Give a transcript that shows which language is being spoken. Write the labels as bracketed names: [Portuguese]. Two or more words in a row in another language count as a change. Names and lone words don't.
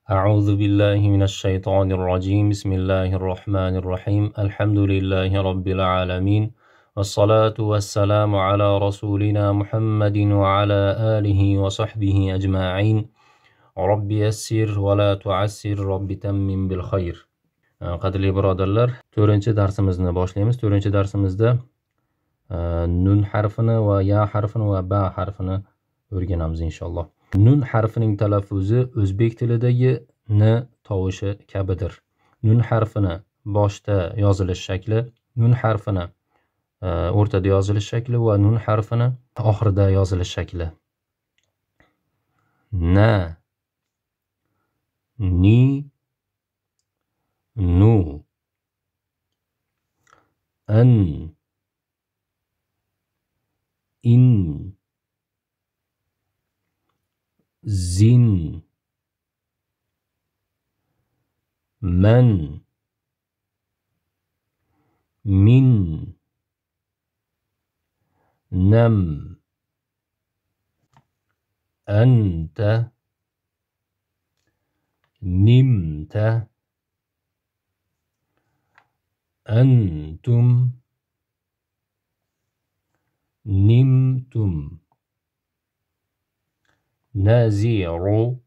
[Arabic] أعوذ بالله من الشيطان الرجيم بسم الله الرحمن الرحيم الحمد لله رب العالمين والصلاة والسلام على رسولنا محمد وعلى آله وصحبه أجمعين رب يسر ولا تعسر رب تمم بالخير. [Uzbek] Qadrli birodarlar, 4-darsimizni boshlaymiz. 4-darsimizda nun harfini va ya harfini va ba harfini o'rganamiz inshaalloh. Nun harfining talaffuzi o'zbek tilidagi n tovushi kabidir. Nun harfini boshda yozilish shakli, nun harfini o'rtada yozilish shakli va nun harfini oxirida yozilish shakli. [Arabic] نَ، نِ، نُ، أَنْ، إِنْ, زِنْ، مَنْ، مِنْ، نَامْ, أَنْتَ، نِمْتَ, أَنْتُمْ، نِمْتُمْ، نَزِعُ,